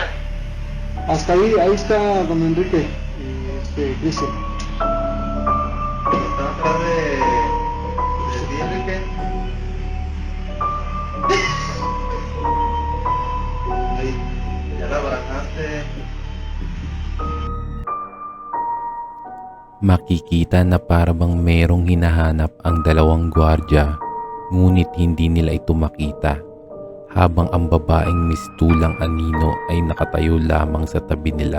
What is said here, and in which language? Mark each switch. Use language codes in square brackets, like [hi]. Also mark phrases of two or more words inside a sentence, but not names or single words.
[es] Hasta ahí está don Enrique y Cristian. Está atrás de ti, Enrique. Ahí. Ya la abrazaste. [tl] Makikita na para bang merong hinahanap ang dalawang gwardya, ngunit hindi nila ito makita. Habang ang babaeng mistulang anino ay nakatayo lamang sa tabi nila.